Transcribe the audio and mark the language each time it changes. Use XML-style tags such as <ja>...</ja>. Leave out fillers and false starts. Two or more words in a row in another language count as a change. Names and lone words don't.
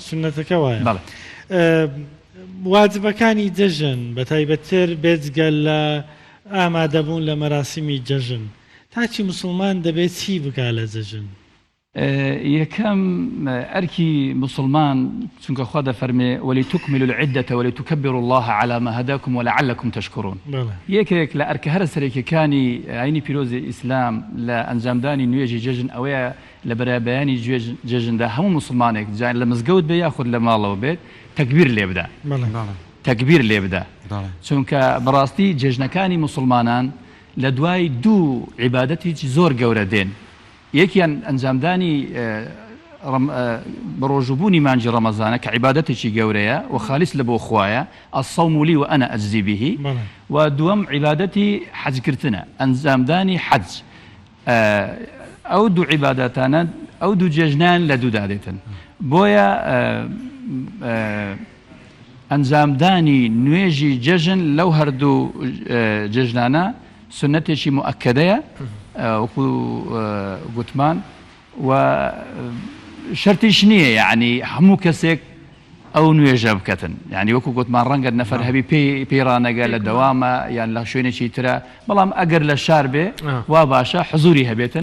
<ckb>سنەتەکە وایە بەڵێ واجبەکانی جەژن بە تایبەتتر بێجگە لە ئامادەبوون لە مەراسیمی جەژن تاچی مسلمان دەبێت چی بکا لە جەژن؟ یەکەم ئەرکی مسلمان چونکە خوا دەفەرمێ</ckb> <ar>وەلیتوکملوا العدة وەلیتوکبروا الله على ما هداكم ولعلكم تشكرون.</ar> <ckb>یەکێک لە ئەرکە هەرە سەرەکیەکانی عینی پیرۆزی ئیسلام لە ئەنجامدانی نوێژی جەژن ئەوەیە لە بەرابەیانی جەژندا هەموو مسلمانێک لە مزگەوت بێ یاخود لە ماڵەوە بێت تەکبیر لێ بدە تەکبیر لێ بدە چونکە بەڕاستی جێژنەکانی مسلمانان لە دوای دوو عیبادەتێکی زۆر گەورە دێن یەکیان ئەنجامدانی بەڕۆژبوونی مانجی ڕەمەزانە کە عیبادەتێکی گەورەیە و خالیس لە بۆ خوایە</ckb> <ar>الصوم لي وأنا أجزي به</ar> <ckb>و دووەم عیبادەتی حەجکردنە ئەنجامدانی حەج ئەو دوو عیبادەتانە ئەو دوو جێژنان لە دوودا دێتن بۆیە ئەنجامدانی نوێژی جەژن لەو هەردوو جێژنانە سنەتێکی مؤکەدەیە وەکو گوتمان و شرطیش نییە یعنی هەموو کەسێک ئەو نوێژە بکەن ینی وەکو گوتمان ڕەنگە نەفەر هەبی پەیڕانەگە لە دەوامە یان لە شوێنێکی ترە بەڵام ئەگەر لە شار بێ وا باشە حزوری هەبێتن</ckb>